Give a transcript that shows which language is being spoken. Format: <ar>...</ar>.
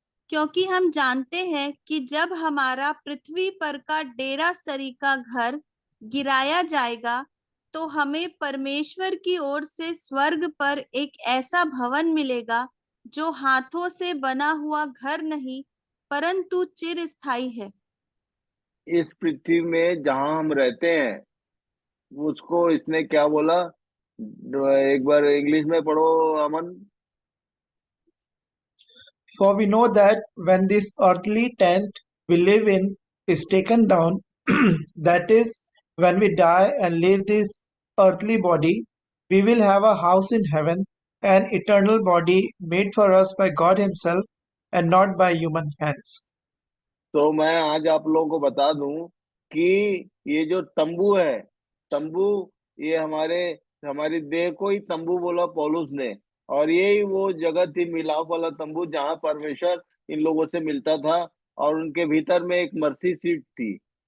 <hi>क्योंकि हम जानते हैं कि जब हमारा पृथ्वी पर का डेरा सरी का घर गिराया जाएगा तो हमें परमेश्वर की ओर से स्वर्ग पर एक ऐसा भवन मिलेगा जो हाथों से बना हुआ घर नहीं परंतु चिरस्थायी है। इस पृथ्वी में जहां हम रहते हैं उसको इसने क्या बोला? एक बार इंग्लिश में पढ़ो अमन।</hi> <en>For we know that when this earthly tent we live in is taken down, that is, when we die and leave this earthly body, we will have a house in heaven, an eternal body made for us by God Himself and not by human hands.</en> <hi>तो मैं आज आप लोगों को बता दूं कि ये जो तंबू है, तंबू, ये हमारी देह को ही तंबू बोला पौलुस ने। और यही वो जगह थी, मिलाप वाला तंबू, जहां परमेश्वर इन लोगों से मिलता था। और उनके भीतर में एक मर्सी सीट थी।</hi>